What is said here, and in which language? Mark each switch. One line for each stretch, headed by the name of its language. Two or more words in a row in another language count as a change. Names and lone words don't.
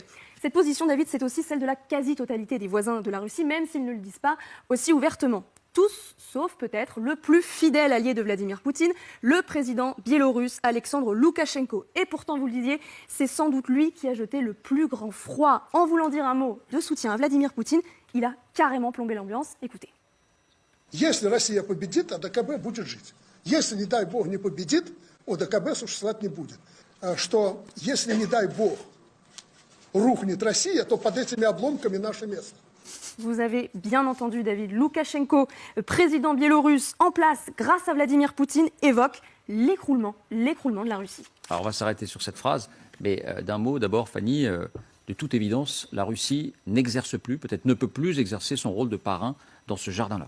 French: Cette position, David, c'est aussi celle de la quasi-totalité des voisins de la Russie, même s'ils ne le disent pas aussi ouvertement. Tous, sauf peut-être le plus fidèle allié de Vladimir Poutine, le président biélorusse Alexandre Loukachenko. Et pourtant, vous le disiez, c'est sans doute lui qui a jeté le plus grand froid. En voulant dire un mot de soutien à Vladimir Poutine, il a carrément plombé l'ambiance. Écoutez.
Russian: Если Россия победит, ОДКБ будет жить. Если, не дай бог, не победит, ОДКБ существовать не будет. Что, если, не дай бог, рухнет Россия, то под этими обломками наше место.
French: Vous avez bien entendu, David. Loukachenko, président biélorusse en place grâce à Vladimir Poutine, évoque l'écroulement de la Russie. Alors on va s'arrêter sur cette phrase, mais d'un mot d'abord, Fanny, de toute évidence, la Russie n'exerce plus, peut-être ne peut plus exercer son rôle de parrain dans ce jardin-là.